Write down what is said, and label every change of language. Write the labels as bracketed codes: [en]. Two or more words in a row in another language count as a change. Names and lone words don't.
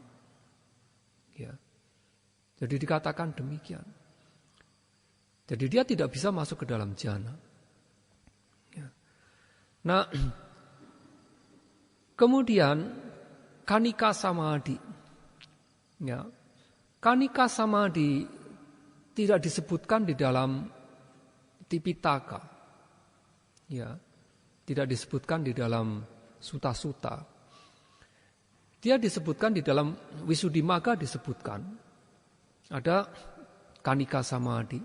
[id] Ya. Jadi dikatakan demikian. Jadi dia tidak bisa masuk ke dalam jhana. Ya. Nah, Kemudian kanika samadhi. Ya. Kanika samadhi tidak disebutkan di dalam Tipitaka. Ya. Tidak disebutkan di dalam suta-suta. Dia disebutkan di dalam Visuddhimagga disebutkan. Ada kanika samadhi.